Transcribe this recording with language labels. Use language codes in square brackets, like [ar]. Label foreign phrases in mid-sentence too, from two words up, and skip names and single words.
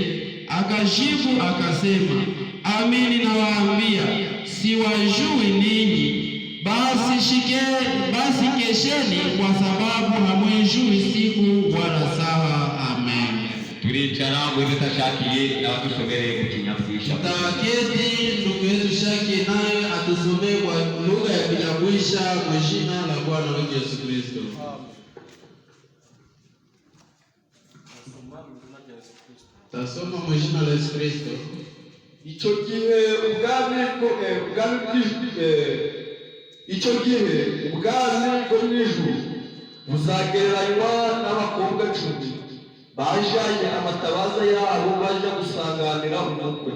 [sw] Akajibu akasema, amini nawaambia, siwajui ninyi. Basi kesheni, kwa sababu hamwijui siku wala saa. Amen. Tulichana mwezi tashakiye na watusomere mu Kinyarwanda. Tutaketi ndugu yetu Shaki naye atusomee kwa lugha ya Kinyarwanda kwa jina la Bwana wetu Yesu Kristo. Tasoma kwa jina la Yesu Kristo. [rw] icyo gihe ubwami bwo mu ijuru buzagereranywa n'abakobwa 10 bajanye amatabaza yabo baje gusanganira umukwe.